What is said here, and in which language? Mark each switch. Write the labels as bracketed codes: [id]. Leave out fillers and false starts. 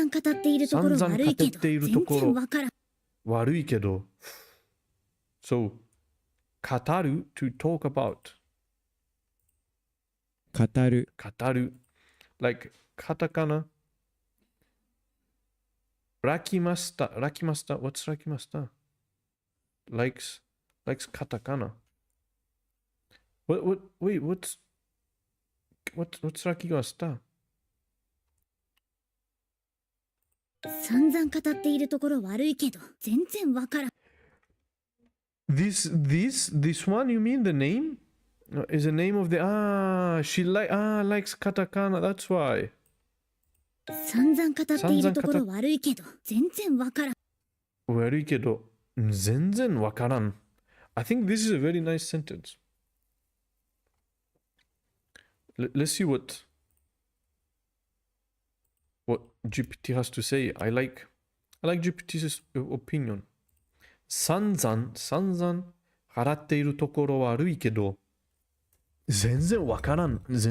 [ja] っているところ悪いけど全然わからん。悪いけど。 [en] So, 語る to talk about. [ja] 語る。 [en] Like, カタカナ。 [ja] ラキマスタ。 [en] What's ラキマスタ likes カタカナ。 What's ラキマスタ [ja] 散々語っているところ悪いけど全然わからん。 [en] This one, you mean the name? Is the name of the she likes katakana, that's why. [ja] 散々語っているところ悪いけど全然わからん。悪いけど全然わからん。 [en] I think this is a very nice sentence. Let's see what GPT has to say. I like GPT's opinion. [ja] 散々払っているところ悪いけど全然わからん。